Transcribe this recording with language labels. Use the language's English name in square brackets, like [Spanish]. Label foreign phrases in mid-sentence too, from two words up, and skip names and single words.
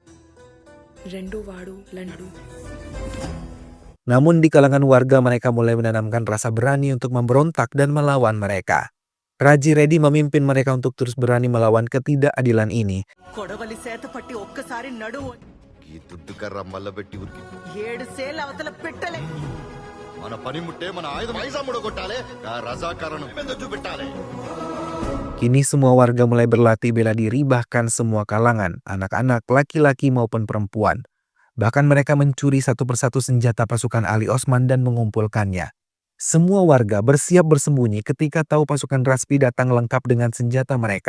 [Indonesian] Namun di kalangan warga mereka mulai menanamkan rasa berani untuk memberontak dan melawan mereka. Raji Reddy memimpin mereka untuk terus berani melawan ketidakadilan ini. [Telugu] ఈ దుడ్డు కర్ర మల్లబెట్టి ఉరికి 7 సేల్ అవతల పెట్టలే. మన పనిముట్టే మన ఆయుధం ఐజాముడు కొట్టాలి ఆ రజాకారను పెద్ద చూపెట్టాలి. [Indonesian] Kini semua warga mulai berlatih bela diri, bahkan semua kalangan, anak-anak, laki-laki maupun perempuan. Bahkan mereka mencuri satu persatu senjata pasukan Ali Osman dan mengumpulkannya. Semua warga bersiap bersembunyi ketika tahu pasukan Raspi datang lengkap dengan senjata mereka.